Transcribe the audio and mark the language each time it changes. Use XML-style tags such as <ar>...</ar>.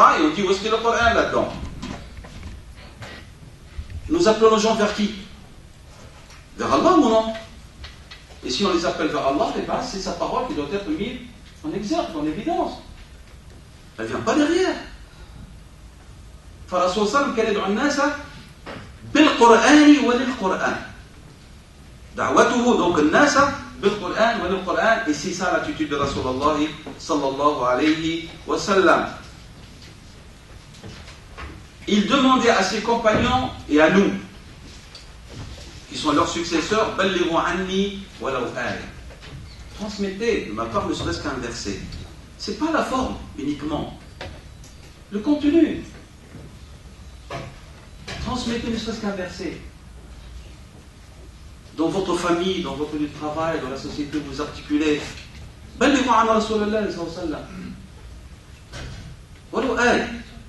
<fr>Et on dit où est-ce qu'il y a le Coran là-dedans? Nous appelons les gens vers qui? Vers Allah ou non? Et si on les appelle vers Allah, eh ben, c'est sa parole qui doit être mise en exergue, en évidence. Elle ne vient pas derrière.</fr> <ar>Rasul sallam كان يدعو الناس بالقرآن وللقرآن. دعوته</ar> <fr>donc</fr> <ar>الناس بالقرآن وللقرآن,</ar> <fr>et c'est ça l'attitude de Rasulullah sallallahu alayhi wa sallam. Il demandait à ses compagnons et à nous, qui sont leurs successeurs,</fr> <ar>بلغوا عني ولو آية.</ar> <fr>Transmettez de ma part ne serait-ce qu'un verset. C'est pas la forme uniquement, le contenu. Transmettez ne serait-ce qu'un verset. Dans votre famille, dans votre lieu de travail, dans la société où vous articulez.</fr> <ar>بلغوا عن رسول الله صلى الله عليه وسلم ولو آية.</ar>